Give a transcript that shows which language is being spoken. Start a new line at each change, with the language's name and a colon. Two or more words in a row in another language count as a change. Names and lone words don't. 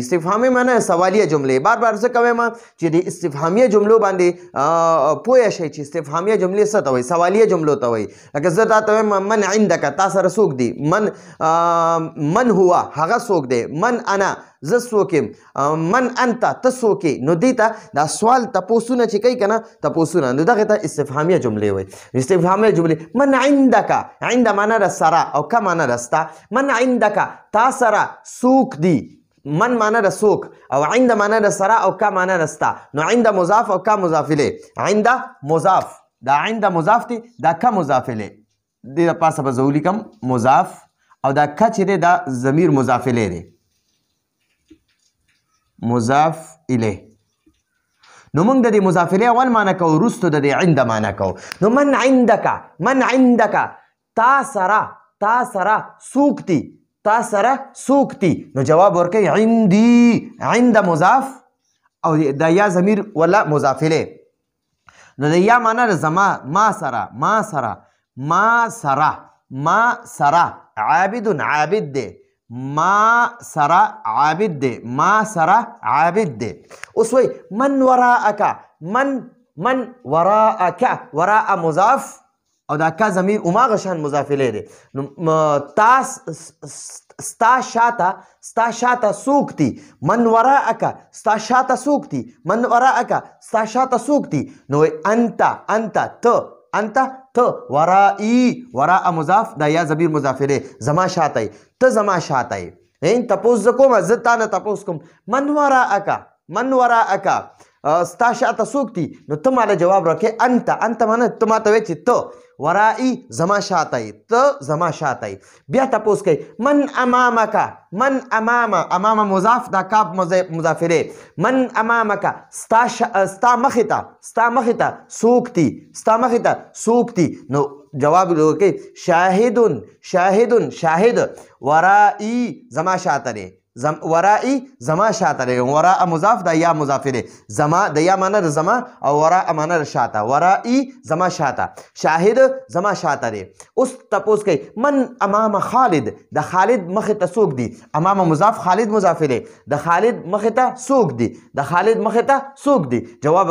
Pashto: استفهامي معنی سوالیه جملې. بار بار زه کوم چې د استفهامیه جملو باندې پوه شئ چې استفهامیه جملې څه ته وایي، سوالیه جملو ته وایي. لکه زه تا ته وایم
Arabic: من عندک،
Pashto: تا سره څوک دی.
Arabic: من هو
Pashto: هغه څوک دی.
Arabic: من انا
Pashto: زه څوک یم.
Arabic: من انت
Pashto: ته څوک یې. نو دې ته دا سوال تپوسونه چې کوي که نه، تپوسونه، نو دغې ته استفهامیه جملې وایي. استفهامیه جملې.
Arabic: من عندک،
Pashto: عند معنی ده سره او که معنی ده ستا.
Arabic: من عندک
Pashto: تا سره څوک دی.
Arabic: من معنی
Pashto: ده څوک او عند معنی ده سره او که معنی ده ستا. نو عند مضاف او که مضاف الیه. عند مضاف، دا عند مضاف دی، دا که مضاف الیه. دې د پاسه به زه ولیکم مضاف، او دا که چې دی دا ضمیر مضاف الیه دی، مضاف الیه. نو موږ د دې مضاف الیه اول معنی کوو، وروستو د دې عند معنی کوو. نو
Arabic: من عندک، من عندک
Pashto: تا سره څوک دی، تا سره څوک دی. نو جواب ورکوي عندي، عند مضاف او د یا ضمیر ولا مضاف الیه. نو د یا معنی د زما، ما سره، عابد عابد دی، ما سره عابد دی، ما سره عابد دی. اوس وایي
Arabic: من وراءک، من وراءک،
Pashto: وراء مضاف او دا که ضمیر هماغه شان مضاف الیه دی. نو ستا شاته څوک دی.
Arabic: من وراءک
Pashto: ستا شاته څوک دی،
Arabic: من وراءک
Pashto: ستا شاته څوک دی. نو انت ته ورائي، وراء مضاف دا یا ضمیر مضاف الیه، زما شاته یې، ته زما شاته یې. تپوس زه کوم، زه تا نه تپوس کوم
Arabic: من وراءک
Pashto: ستا شاته څوک دی. نو ته ماله جواب راکړې انت معنی ته ماته وایې چې ته ورائي زما شاته یې، ته زما شاته یې. بیا تپوس کوي
Arabic: من امامک،
Pashto: من امامه مضاف دا کاف مضاف الیه.
Arabic: من امامک
Pashto: ستا مخې ته څوک دی، ستا مخې ته څوک دی. نو جواب ورکوي شاهد، شاهد ورائي زما شاته دی، ورائي زما شاته دی وراء مضاف دا یا مضاف دی زما د یا معنی د زما او وراء معنی د شاته ورائي زما شاته شاهد زما شاته دی اوس تپوس کوي
Arabic: من امام خالد
Pashto: د خالد مخې ته څوک دی امام مضاف خالد مضاف دی د خالد مخې ته څوک دی د خالد مخې ته څوک دی جواب